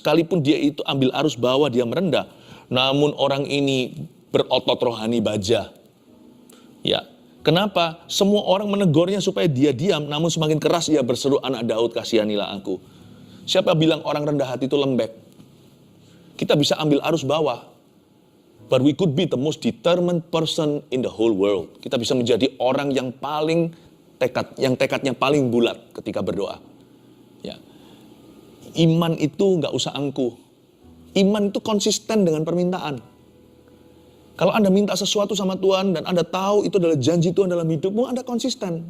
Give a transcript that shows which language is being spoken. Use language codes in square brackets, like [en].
[id] Sekalipun dia itu ambil arus bawah, dia merendah. Namun orang ini berotot rohani baja. Ya, kenapa? Semua orang menegurnya supaya dia diam. Namun semakin keras ia berseru, anak Daud kasihanilah aku. Siapa bilang orang rendah hati itu lembek? Kita bisa ambil arus bawah. [en] But we could be the most determined person in the whole world. [id] Kita bisa menjadi orang yang paling tekadnya paling bulat ketika berdoa. Ya. Iman itu nggak usah angkuh. Iman itu konsisten dengan permintaan. Kalau Anda minta sesuatu sama Tuhan dan Anda tahu itu adalah janji Tuhan dalam hidupmu, Anda konsisten.